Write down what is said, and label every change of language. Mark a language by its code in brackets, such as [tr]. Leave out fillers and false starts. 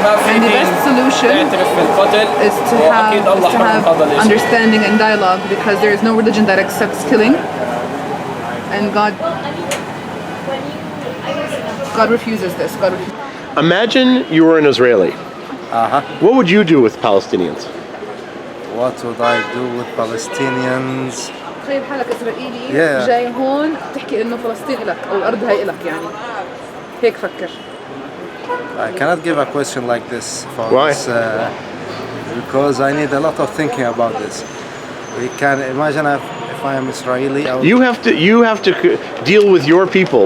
[en] And the best solution is to have understanding and dialogue, because there is no religion that accepts killing, and God refuses this. Imagine you were an Israeli. What would you do with Palestinians? What would I do with Palestinians? [ar] تخيل حالك إسرائيلي جاي هون تحكي إنه فلسطين إلك أو الأرض هاي إلك، يعني هيك فكر. [en] I cannot give a question like this. Why? Because I need a lot of thinking about this. We can imagine if I am Israeli. You have to deal with your people.